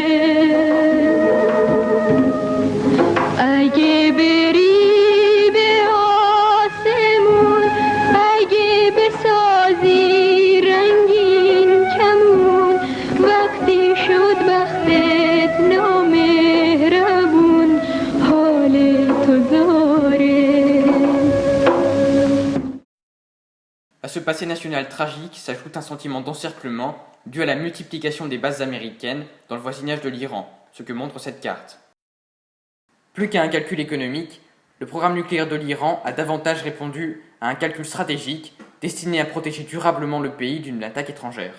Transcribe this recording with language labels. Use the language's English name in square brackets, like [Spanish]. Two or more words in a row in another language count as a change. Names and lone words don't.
[Persian] اگه بری به آسمون اگه بسازی رنگین کمون وقتی شد بختت نامهربون حال تو زاره. [French] À ce passé national tragique s'ajoute un sentiment d'encerclement dû à la multiplication des bases américaines dans le voisinage de l'Iran, ce que montre cette carte. Plus qu'à un calcul économique, le programme nucléaire de l'Iran a davantage répondu à un calcul stratégique destiné à protéger durablement le pays d'une attaque étrangère.